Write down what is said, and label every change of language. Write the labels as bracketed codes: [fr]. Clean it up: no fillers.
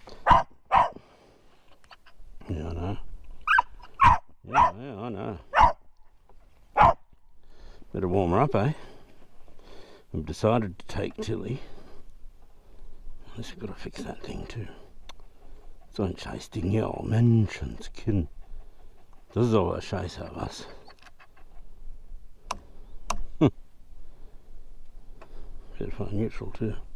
[en] Yeah, I know. Yeah, I know. Better warm her up, eh? I've decided to take Tilly. Unless we've got to fix that thing too. [de] So ein scheiß Ding hier, oh Menschenskind. Das ist aber scheiße, was? [en] Better find neutral too.